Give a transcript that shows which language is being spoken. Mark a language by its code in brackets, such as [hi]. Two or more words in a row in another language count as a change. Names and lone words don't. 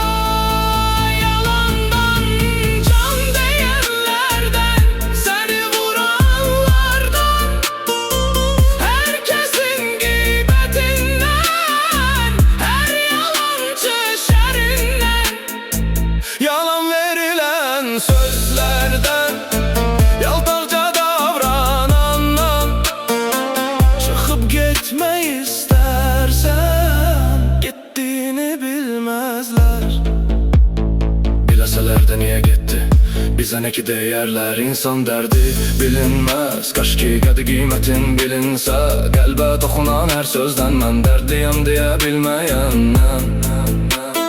[tr] Yalandan can diyenlerden, seni vuranlardan, herkesin gıybetinden, her yalancı şerrinden, yalan verilen sözlerden, yaltakça davranandan. Çıkıp gitme istersen, gittiğini bilmezler. Bileseler de niye gitti, bize ne ki değerler. İnsan derdi bilinmez, [az] kaş ki qədi qiymətin bilinsə. Qəlbə toxunan hər sözdən mən dərdliyəm deyə bilməyəndən.